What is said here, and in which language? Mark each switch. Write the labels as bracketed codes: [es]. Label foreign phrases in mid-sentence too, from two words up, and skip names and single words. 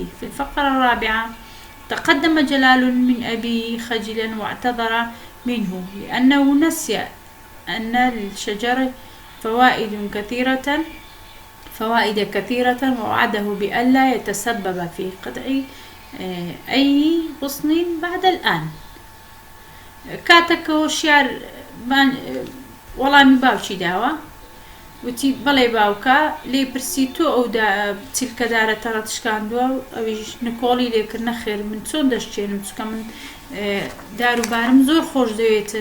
[ar] في الفقرة الرابعة: تقدم جلال من أبيه خجلا واعتذر منه لأنه نسي أن للشجر فوائد كثيرة ووعده بألا يتسبب في قطع أي غصن بعد الآن. [ckb] كاتك هوشيار وەڵامی باوکی داوە، وتی: بەڵێ باوکە، لێ پرسی تۆ ئەو چیلکەدارە تەڕەت شکاندووە و ئەویش نکۆڵی لێکرد. نەخێر، من چۆن دەشتێنم، چکە من داروبارم زۆر خۆش دەوێتن.